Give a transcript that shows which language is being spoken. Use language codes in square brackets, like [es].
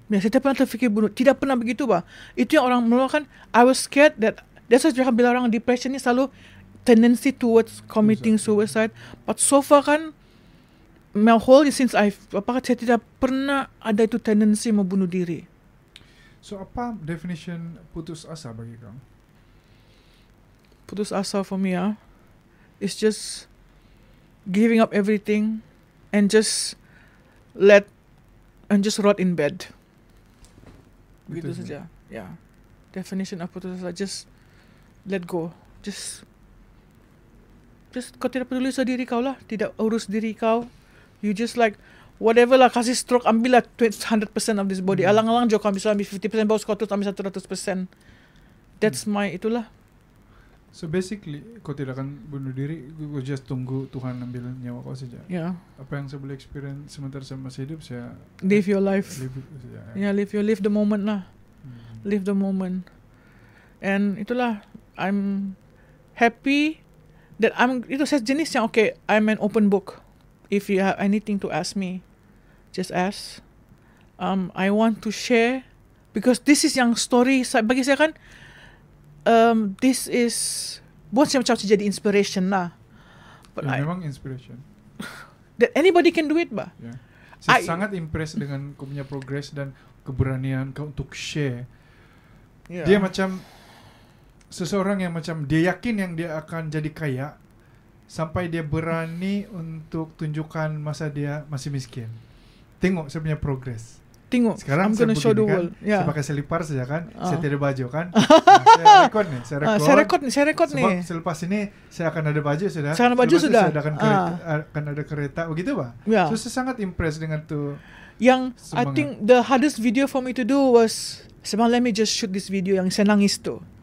[ms] Ya, saya tidak pernah terfikir bunuh. Tidak pernah begitu, bah. Itu yang orang melakukan. [en] I was scared that that's why [ms] bila orang depression ni [en] selalu tendency towards committing suicide. But so far [ms] kan, my whole since saya tidak pernah ada itu tendency mau bunuh diri. So apa definition putus asa bagi kau? [en] Putus asa for me is just giving up everything and just rot in bed. Begitu saja. Yeah. Definition of putus asa, just let go. [ms] Just kau tidak peduli sama diri kau lah, tidak urus diri kau. [en] You just like whatever lah, [ms] kasih stroke, ambil lah [en] 100% of this body. [ms] Alang-alang jo kau bisa ambil 50%, baru kau tu ambil 100%. [en] That's my [ms] itulah. So basically, kau tidak akan bunuh diri, kau just tunggu Tuhan ambil nyawa kau saja. [en] Yeah. [ms] Apa yang saya boleh experience sementara saya masih hidup, saya [en] live your life. Live the moment lah. Live the moment. And itulah, I'm happy that [ms] itu saya jenis yang [en] okay, I'm an open book. If you have anything to ask me, just ask. I want to share because this is [ms] yang story bagi saya kan. [en] This is [ms] buat saya macam jadi inspiration lah. But memang inspiration. [en] That anybody can do it, bah. Yeah. [ms] Saya sangat impressed dengan kau punya progress dan keberanian kau untuk share. Yeah. Dia macam seseorang yang macam dia yakin yang dia akan jadi kaya sampai dia berani untuk tunjukkan masa dia masih miskin. Tengok saya punya progress. Tengok, sekarang [en] I'm gonna show the world. [ms] Saya pakai selipar saja kan. Saya tidak ada baju kan. Saya rekod ni. Saya rekod ni. Sebab selepas ini saya akan ada baju sudah. Saya akan ada kereta. Begitu bah. [en] Yeah. [ms] So saya sangat impressed dengan tu. Yang semangat. [en] I think the hardest video for me to do was let me just shoot this video [ms] yang saya nangis tu.